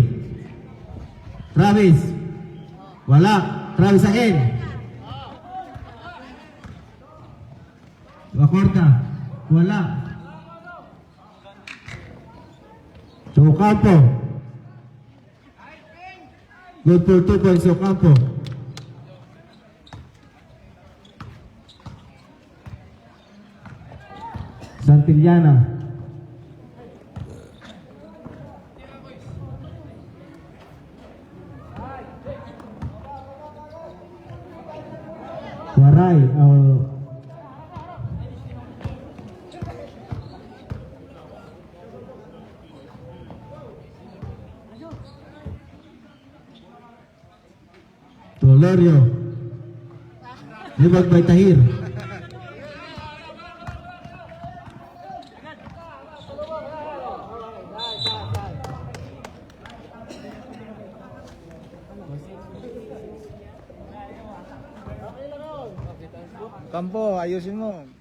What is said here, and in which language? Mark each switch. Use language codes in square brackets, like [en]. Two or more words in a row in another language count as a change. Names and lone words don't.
[tl] Travis. Wala. Travis again. Acorta. Wala. Ocampo. [en] Good for 2 points Ocampo. [tl] Santillana. Waray. Tolorio. Libag by Tahir. Kampo, ayusin mo.